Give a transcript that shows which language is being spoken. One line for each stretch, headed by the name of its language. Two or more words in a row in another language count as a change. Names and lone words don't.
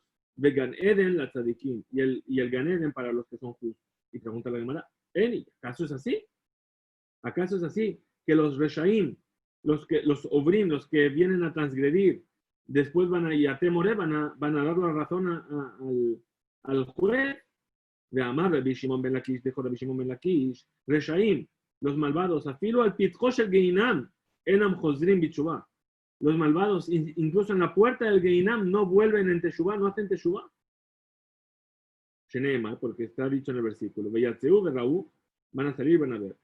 Hebrew: וגן עדן לצדיקים,
Spanish: y el Gan Eden para los que son justos. Y pregunta la Gemara, ¿acaso es así? ¿Acaso es así? Que los Reshaim, los Obrim, los que vienen a transgredir, después van a Yatemore, van a dar la razón al juez.
Aramaic: דאמר
Spanish: Rabbi Shimon ben Lakish, dijo Rabbi Shimon ben Lakish, Reshaim, los malvados,
Hebrew: אפילו על פתחו של גיהנם אינם חוזרים בתשובה.
Spanish: Los malvados, incluso en la puerta del Geinam, no vuelven en Teshuvah, no hacen Teshuvah. Sheneema, porque está dicho en el versículo,
Hebrew: ויצאו וראו,
Spanish: van a salir, van a ver.